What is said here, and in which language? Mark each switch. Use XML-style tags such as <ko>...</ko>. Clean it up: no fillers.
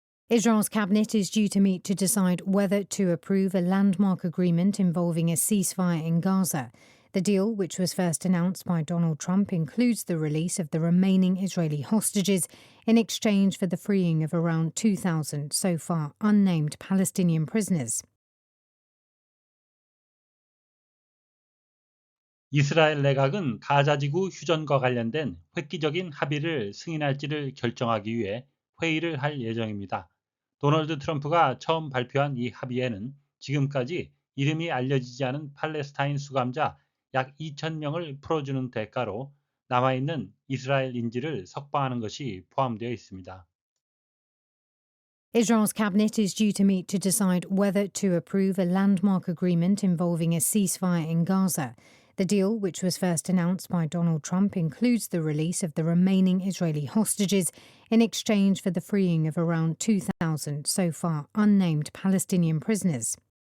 <en>Israel's cabinet is due to meet to decide whether to approve a landmark agreement involving a ceasefire in Gaza. The deal, which was first announced by Donald Trump, includes the release of the remaining Israeli hostages in exchange for the freeing of around 2,000 so far unnamed Palestinian prisoners.</en> <ko>이스라엘 내각은 가자지구 휴전과 관련된 획기적인 합의를 승인할지를 결정하기 위해 회의를 할 예정입니다. 도널드 트럼프가 처음 발표한 이 합의에는 지금까지 이름이 알려지지 않은 팔레스타인 수감자 약 2,000명을 풀어주는 대가로 남아있는 이스라엘 인질을 석방하는 것이 포함되어 있습니다.</ko> <en>Israel's cabinet is due to meet to decide whether to approve a landmark agreement involving a ceasefire in Gaza. The deal, which was first announced by Donald Trump, includes the release of the remaining Israeli hostages in exchange for the freeing of around 2,000 so far unnamed Palestinian prisoners.</en>